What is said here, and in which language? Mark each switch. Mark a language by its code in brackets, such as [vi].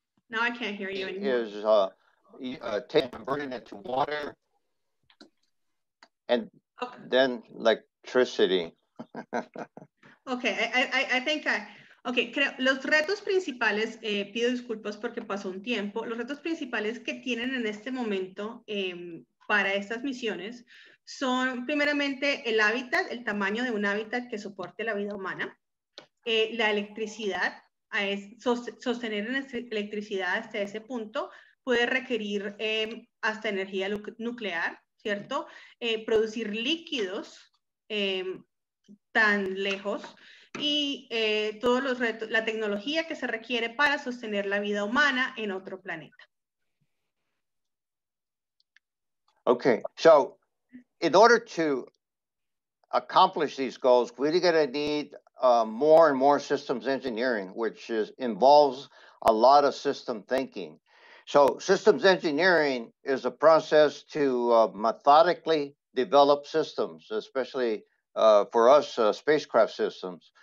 [en] Now I can't hear you anymore. Is converting it to water and then electricity. [es] Okay, [en] I think okay, [es] los retos principales, pido disculpas porque pasó un tiempo, los retos principales que tienen en este momento para estas misiones son primeramente el hábitat, el tamaño de un hábitat que soporte la vida humana, la electricidad, sostener electricidad hasta ese punto puede requerir hasta energía nuclear, ¿cierto? Producir líquidos tan lejos y todos los retos, la tecnología que se requiere para sostener la vida humana en otro planeta. [en] Okay, so in order to accomplish these goals, we're going to need more and more systems engineering, which involves a lot of system thinking. So systems engineering is a process to methodically develop systems, especially for us spacecraft systems.